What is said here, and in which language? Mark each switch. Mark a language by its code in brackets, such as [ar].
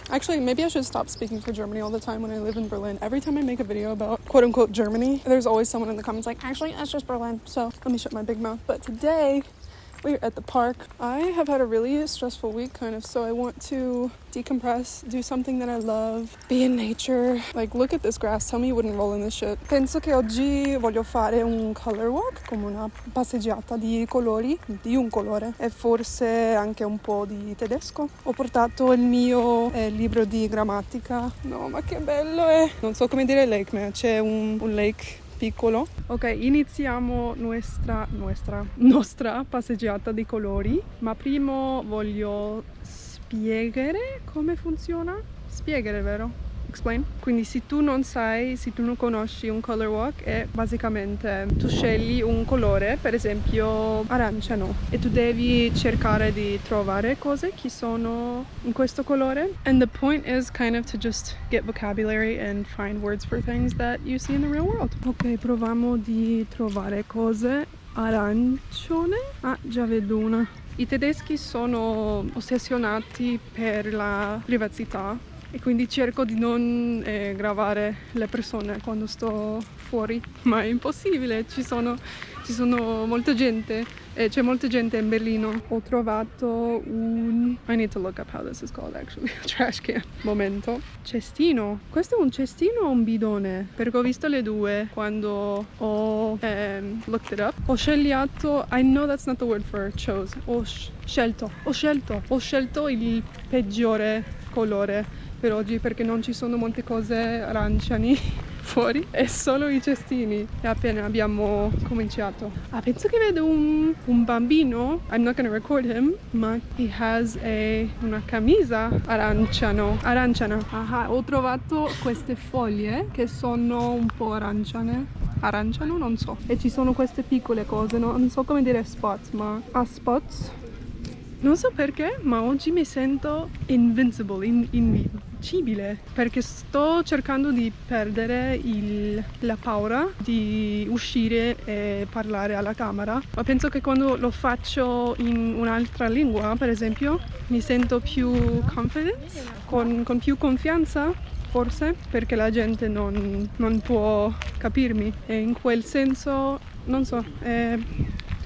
[en] Actually, maybe I should stop speaking for Germany all the time when I live in Berlin. Every time I make a video about quote-unquote Germany, there's always someone in the comments like, actually, that's just Berlin. So let me shut my big mouth. But today, we're at the park. I have had a really stressful week kind of, so I want to decompress, do something that I love, be in nature. Like, look at this grass. Tell me you wouldn't roll in this shit. [it] Penso che oggi voglio fare un color walk, come una passeggiata di colori, di un colore, e forse anche un po' di tedesco. Ho portato il mio libro di grammatica. No, ma che bello è! Non so come dire lake, ma c'è un lake piccolo. Ok, iniziamo nostra passeggiata di colori, ma prima voglio spiegare come funziona. Spiegare, vero? Explain. Quindi se tu non conosci un color walk, è basicamente tu scegli un colore, per esempio aranciano, e tu devi cercare di trovare cose che sono in questo colore. [en] And the point is kind of to just get vocabulary and find words for things that you see in the real world. [it] Ok, proviamo di trovare cose. Arancione. Ah, già vedo una. I tedeschi sono ossessionati per la privacidà e quindi cerco di non gravare le persone quando sto fuori, ma è impossibile, ci sono molta gente, c'è molta gente in Berlino. Ho trovato un... [en] I need to look up how this is called actually. [it] Trash can. Momento. Cestino. Questo è un cestino o un bidone? Perché ho visto le due quando ho [en] looked it up. [it] Ho scegliato... [en] I know that's not the word for chose. [it] Ho scelto il peggiore colore per oggi perché non ci sono molte cose aranciani fuori e solo i cestini. E appena abbiamo cominciato. Penso che vedo un bambino. [en] I'm not gonna record him, ma he has [it] una camisa aranciana. Ho trovato queste foglie che sono un po' aranciano, non so. E ci sono queste piccole cose, non so come dire spots, ma spots. Non so perché, ma oggi mi sento invincibile, perché sto cercando di perdere la paura di uscire e parlare alla camera, ma penso che quando lo faccio in un'altra lingua, per esempio, mi sento più confident, con più confianza, forse, perché la gente non può capirmi, e in quel senso, non so,